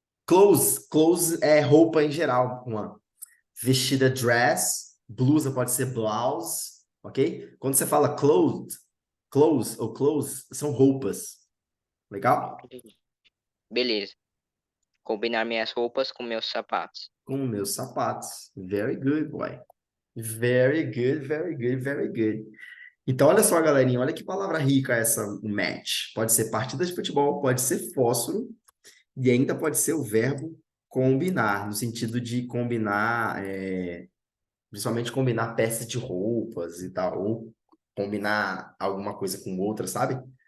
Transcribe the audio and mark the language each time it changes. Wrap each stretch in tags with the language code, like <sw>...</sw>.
<pt>Clothes é roupa em geral, uma vestida dress, blusa pode ser blouse, ok? Quando você fala clothes ou clothes, são roupas. Legal? Beleza. Combinar minhas roupas com meus sapatos. Com meus sapatos.</pt> <en>Very good, boy. Very good, very good, very good.</en> <pt>Então, olha só, galerinha, olha que palavra rica essa, o match. Pode ser partida de futebol, pode ser fósforo, e ainda pode ser o verbo combinar, no sentido de combinar, principalmente combinar peças de roupas e tal, ou combinar alguma coisa com outra, sabe?</pt>